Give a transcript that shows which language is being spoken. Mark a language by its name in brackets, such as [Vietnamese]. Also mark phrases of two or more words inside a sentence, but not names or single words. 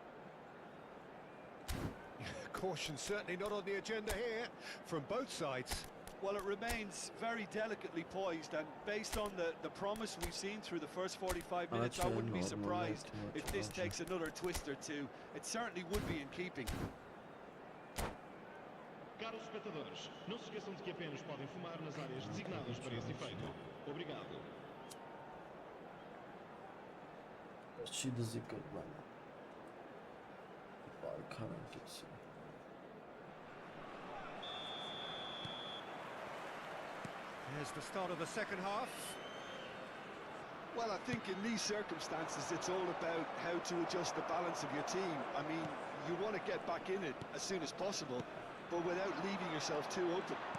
[English] Caution certainly not on the agenda here from both sides. Well, it remains very delicately poised, and based on the promise we've seen through the first 45 minutes, I wouldn't be surprised if this takes another twist or two. It certainly would be in keeping. [Portuguese] Caros espectadores, não se esqueçam de que apenas podem fumar nas áreas designadas para esse efeito. Obrigado. Չի դզի կրվան բարքարանք եսի [English] Here's the start of the second half. Well, I think in these circumstances, it's all about how to adjust the balance of your team. I mean, you want to get back in it as soon as possible, but without leaving yourself too open.